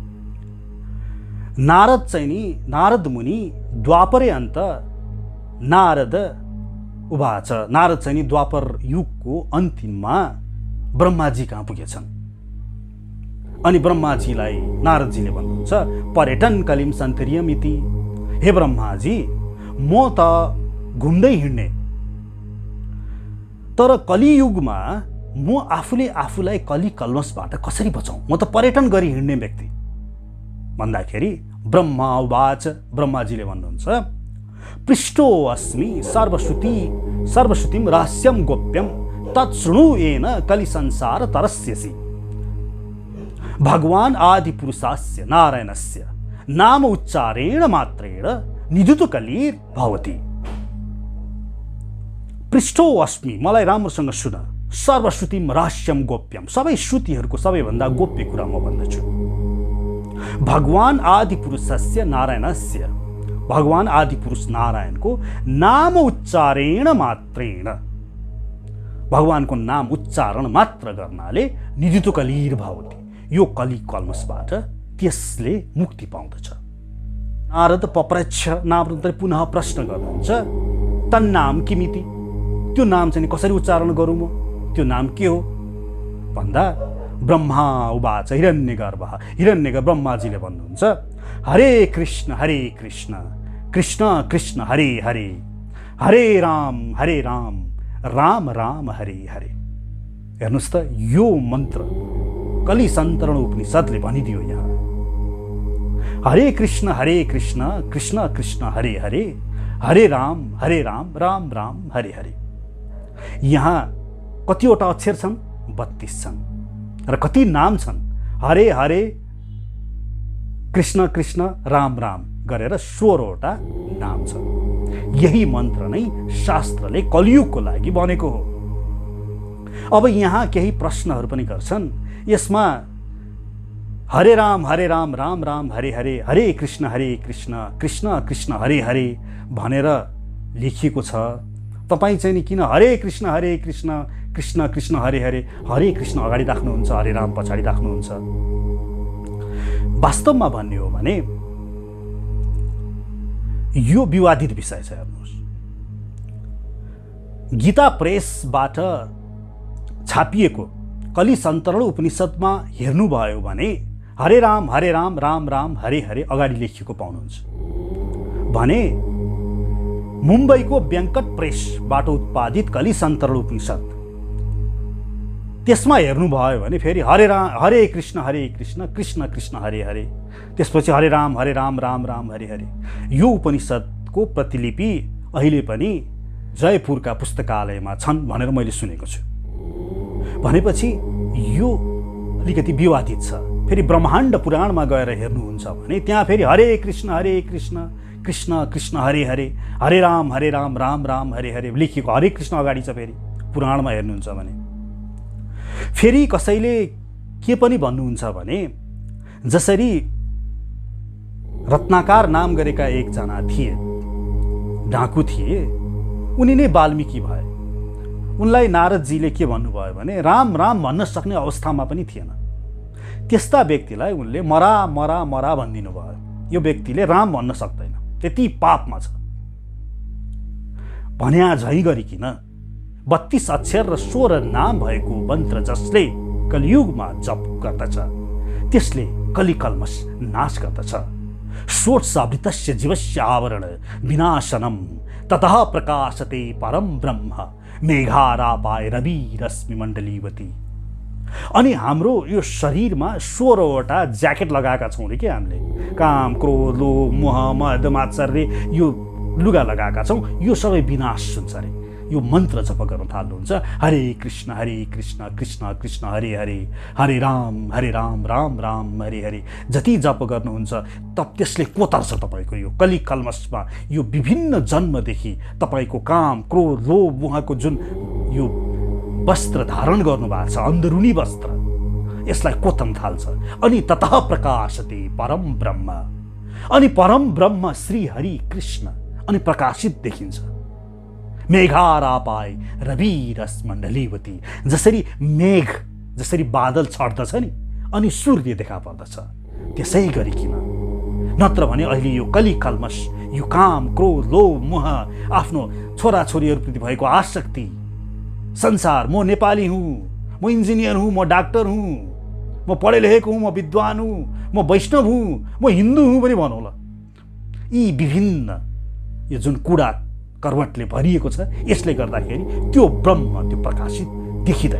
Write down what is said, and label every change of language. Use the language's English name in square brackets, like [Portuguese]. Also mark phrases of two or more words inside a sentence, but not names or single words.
[Nepali] नारद चाहिँ नि, नारद मुनि [Sanskrit] द्वापरे अन्त नारद उवाच। [Nepali] नारद चाहिँ नि द्वापर युगको अन्तिममा ब्रह्माजी कहाँ पुगेछन् अनि ब्रह्माजीलाई नारदजीले भन्नुहुन्छ [Sanskrit] पर्यटन कलिम सन्तरियम इति। [Nepali] हे ब्रह्माजी, म त घुम्दै हिँड्ने, तर कलियुगमा म आफूले आफूलाई कलि कल्मसबाट कसरी बचाउँ? म त पर्यटन गरी हिँड्ने व्यक्ति भन्दाखेरि [Sanskrit] ब्रह्मा उवाच, [Nepali] ब्रह्माजीले भन्नुहुन्छ [Sanskrit] पृष्ठो अस्मि सर्वश्रुतिम रहस्यम गोप्यम तत्शृणु येन कलि संसार तरस्यसि। भगवान आदि पुरुषस्य नारायणस्य नाम उच्चारेण मात्रेण निधुत कलिर भवति। पृष्ठो अस्मि, [Nepali] मलाई राम्रोसँग सुन, [Sanskrit] सर्वश्रुतिम रहस्यम गोप्यम, [Nepali] सबै श्रुतिहरूको सबैभन्दा गोप्य कुरा म भन्दछु। [Sanskrit] भगवान आदि पुरुषस्य नारायणस्य, [Nepali] भगवान आदि पुरुष नारायणको नाम [Sanskrit] उच्चारेण मात्रेण, [Nepali] भगवानको नाम उच्चारण मात्र गर्नाले [Sanskrit] निधुत कलिर भवति, [Nepali] यो कलि कल्मसबाट त्यसले मुक्ति पाउँदछ। [Sanskrit] नारद पप्रच्छ, [Nepali] नारद पुनः प्रश्न गर्नुहुन्छ [Sanskrit] तन्नाम किमिति, [Nepali] त्यो नाम चाहिँ कसरी उच्चारण गरौँ म? त्यो नाम के हो भन्दा [Sanskrit] ब्रह्मा उवाच हिरण्यगर्भ, हिरण्यगर्भ [Nepali] ब्रह्माजीले भन्नुहुन्छ हरे कृष्ण कृष्ण कृष्ण हरे हरे, हरे राम राम राम हरे हरे। हेर्नुहोस् त, यो मन्त्र कलि सन्तरण उपनिषदले भनिदियो यहाँ। हरे कृष्ण कृष्ण कृष्ण हरे हरे, हरे राम राम राम हरे हरे। यहाँ कतिवटा अक्षर छन्? 32 छन्। र कति नाम छन्? हरे हरे कृष्ण कृष्ण राम राम गरेर 16वटा नाम छ। यही मन्त्र नै शास्त्रले कलियुगको लागि बनेको हो। अब यहाँ केही प्रश्नहरू पनि गर्छन्। यसमा हरे राम राम राम हरे हरे, हरे कृष्ण कृष्ण कृष्ण हरे हरे भनेर लेखिएको छ। तपाईँ चाहिँ नि किन हरे कृष्ण कृष्ण कृष्ण हरे हरे, हरे कृष्ण अगाडि राख्नुहुन्छ, हरे राम पछाडि राख्नुहुन्छ? वास्तवमा भन्ने हो भने यो विवादित विषय छ। हेर्नुहोस्, गीता प्रेसबाट छापिएको कलि सन्तरण उपनिषदमा हेर्नुभयो भने हरे राम राम राम हरे हरे अगाडि लेखिएको पाउनुहुन्छ भने मुम्बईको व्यङ्कट प्रेसबाट उत्पादित कलि सन्तरण उपनिषद त्यसमा हेर्नुभयो भने फेरि हरे कृष्ण कृष्ण कृष्ण हरे हरे, त्यसपछि हरे राम राम राम हरे हरे। यो उपनिषदको प्रतिलिपि अहिले पनि जयपुरका पुस्तकालयमा छन् भनेर मैले सुनेको छु। भनेपछि यो अलिकति विवादित छ। फेरि ब्रह्माण्ड पुराणमा गएर हेर्नुहुन्छ भने त्यहाँ फेरि हरे कृष्ण कृष्ण कृष्ण हरे हरे, हरे राम राम राम हरे हरे लेखिएको हरे कृष्ण अगाडि छ। फेरि पुराणमा हेर्नुहुन्छ भने फेरि कसैले के पनि भन्नुहुन्छ भने जसरी रत्नाकर नाम गरेका एकजना थिए, डाकु थिए, उनी नै वाल्मीकि भए। उनलाई नारदजीले के भन्नुभयो भने राम राम भन्न सक्ने अवस्थामा पनि थिएन। त्यस्ता व्यक्तिलाई उनले मरा मरा मरा भनिदिनु भयो। यो व्यक्तिले राम भन्न सक्दैन, त्यति पापमा छ भन्या झै गरिकन 32 अक्षर र 16 नाम भएको मन्त्र जसले कलियुगमा जप गर्दछ त्यसले कलिकल्मष नाश गर्दछ। [Sanskrit] षोडशावृतस्य जीवस्य आवरण विनाशनम ततः प्रकाशते परम ब्रह्म मेघारापाय रवि रश्मि मण्डलीवती। [Nepali] अनि हाम्रो यो शरीरमा 16वटा ज्याकेट लगाएका छौँ रे के हामीले, काम क्रोध लोभ मोह मद मात्सर्य यो लुगा लगाएका छौँ। यो सबै विनाश हुन्छ रे यो मन्त्र जप गर्न थाल्नुहुन्छ। हरे कृष्ण कृष्ण कृष्ण हरे हरे, हरे राम राम राम हरे हरे जति जप गर्नुहुन्छ तब त्यसले कोतर्छ तपाईँको यो कलि कल्मषमा, यो विभिन्न जन्मदेखि तपाईँको काम क्रोध लोभ मोहको जुन यो वस्त्र धारण गर्नुभएको छ, अन्दरुनी वस्त्र, यसलाई कोतन थाल्छ। अनि [Sanskrit] ततः प्रकाशते परम ब्रह्म, [Nepali] अनि परम ब्रह्म श्री हरि कृष्ण अनि प्रकाशित देखिन्छ। [Sanskrit] मेघारापाय रवि रस मण्डलीवती, [Nepali] जसरी मेघ जसरी बादल छट्दछ नि अनि सूर्य देखा पर्दछ त्यसै गरिकन। नत्र भने अहिले यो कलि कल्मष, यो काम क्रोध लोभ मोह, आफ्नो छोराछोरीहरूप्रति भएको आसक्ति, संसार म नेपाली हुँ, म इन्जिनियर हुँ, म डाक्टर हुँ, म पढे लेखेको हुँ, म विद्वान हुँ, म वैष्णव हुँ, म हिन्दू हुँ पनि भनौँ ल, यी विभिन्न यो जुन कूडा कर्मठले भरिएको छ यसले गर्दाखेरि त्यो ब्रह्म त्यो प्रकाशित देखिँदैन।